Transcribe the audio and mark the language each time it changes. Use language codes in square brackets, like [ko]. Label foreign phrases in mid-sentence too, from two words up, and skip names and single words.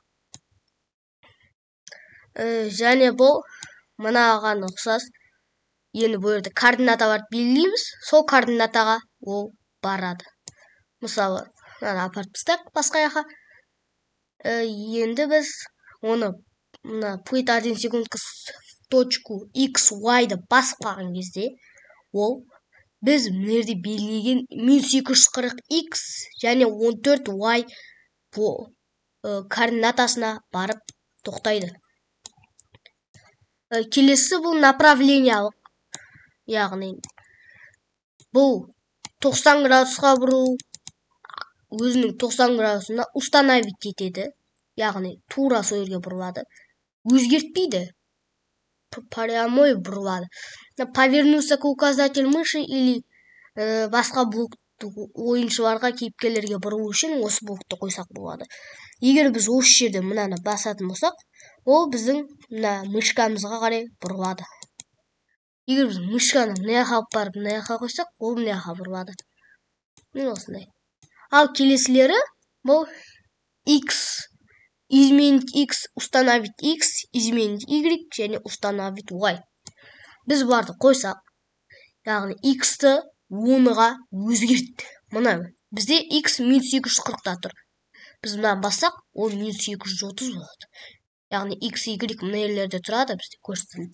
[kk] Және бұл мынаған ұқсас. Енді бұл жерде координаталарды белгілейміз, сол координатаға ол барады. Мысалы, мынаны апарып тастайық басқа жаққа. Енді біз оны [ru] плыть 1 секунд в точку [kk] x, y-ды басып қалған кезде, ол біз мынерде белгілеген минус 240x және 14y координатасына барып тоқтайды. Келесі бұл направлениялық. Яғни, бұл 90 градусқа бұру, өзінің 90 градусына установить етеді. Яғни, тура сол жерге бұрылады. Өзгертпейді. Прямой бұрылады. [ru] Повернуться к указатель мыши или [kk] басқа блокты ойыншыларға кейіпкерлерге бұру үшін осы блокты қойсақ болады. Егер біз осы жерде мынаны басатын болсақ, ол біздің мышкамызға қарай бұрылады. Егер біз мышканы мынаға алып барып мынаға қойсақ, ол мынаға бұрылады. Мен осындай. Ал келесілері бұл x, [ru] изменить x, установить x, изменить y [kk] және [ru] установить y. [kk] Біз бұларды қойсақ, яғни x-ті 10-ға өзгертті. Мына бізде x -240-та тұр. Біз мынаны бассақ, ол -230 болады. Яғни x, y мына жерлерде тұрады, бізде көрсетілді.